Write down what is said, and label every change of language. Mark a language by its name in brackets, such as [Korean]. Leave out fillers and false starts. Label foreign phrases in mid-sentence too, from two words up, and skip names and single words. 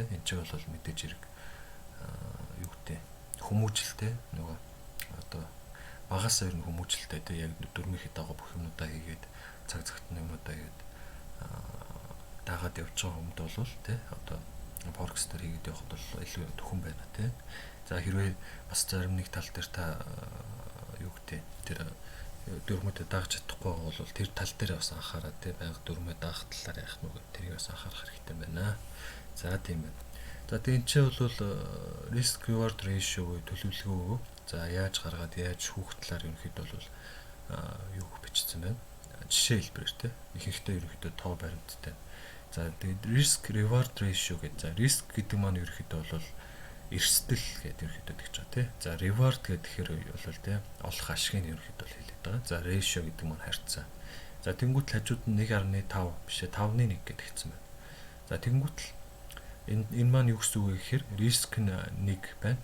[Mongolian] Энд чинь бол мэдээж хэрэг юу гэдэг хүмүүжлтэй нөгөө одоо багаас ирнэ хүмүүжлтэй те яг дөрмийнхээ дагуу бүх юмудаа хийгээд цаг цагт юмудаа хийгээд дагаад явж байгаа хүмүүд бол те одоо forex дээр хийгээд явахд бол илүү төхөн байна те. За хэрвээ бас зарим нэг тал дээр та юу гэдэг тэр дөрмөдөө дагж чадахгүй бол тэр тал дээр бас анхаарал тий байнга дөрмөө даах талаар яах нүг тэрийг бас анхаарах хэрэгтэй байна. За тийм байна. За тийм ч бол [English] risk reward ratio-г [Mongolian] төлөвлөгөө. За яаж гаргаад яаж шүүх талаар ерөнхийдөө бол юу бичсэн байна. Жишээ хэлбэрээр тий ихэнхдээ ерөнхийдөө тоо баримттай. За тэгээд [English] risk reward ratio [Mongolian] гэж. За risk гэдэг маань ерөнхийдөө бол эрсдэл гэдэг ерөнхийдөө тэгж байгаа тий. За reward гэхээр бол тий олох ашигыг ерөнхийдөө хэлээд байгаа. За ratio гэдэг маань харьцаа. За тэнгуут хажууд нь 1.5 биш ээ 5-1 гэдэг хэлсэн байна. За тэнгуут энэ маань юу гэсэн үг вэ гэхээр risk нь 1 байна.